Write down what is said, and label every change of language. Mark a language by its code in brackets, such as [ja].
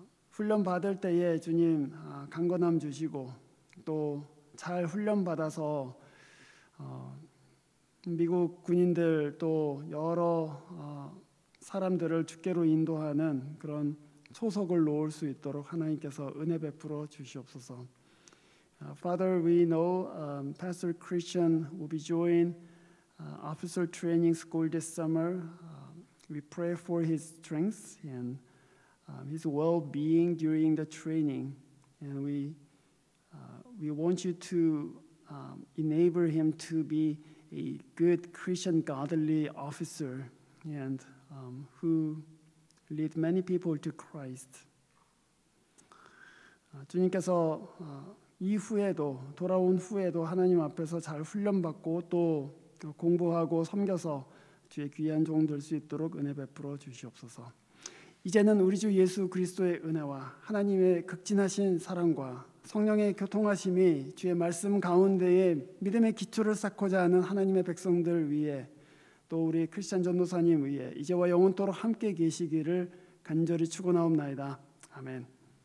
[ko] 훈련 받을 때에 주님 강건함 주시고 또 잘 훈련 받아서 미국 군인들 또 여러 사람들을 주께로 인도하는 그런 소속을 놓을 수 있도록 하나님께서 은혜 베풀어 주시옵소서. [en] Father, we know Pastor Christian will be joining Officer Training School this summer. We pray for his strength and his well-being during the training, and we want you to enable him to be a good Christian, godly officer, and who lead many people to Christ. [ko] 주님께서 이후에도, 돌아온 후에도 하나님 앞에서 잘 훈련받고 또 공부하고 섬겨서 주의 귀한 종 될 수 있도록 은혜 베풀어 주시옵소서. 이제는 우리 주 예수 그리스도의 은혜와 하나님의 극진하신 사랑과 성령의 교통하심이 주의 말씀 가운데에 믿음의 기초를 쌓고자 하는 하나님의 백성들 위해, 또 우리 크리스찬 전도사님 위해 이제와 영원토록 함께 계시기를 간절히 축원하옵나이다. 아멘.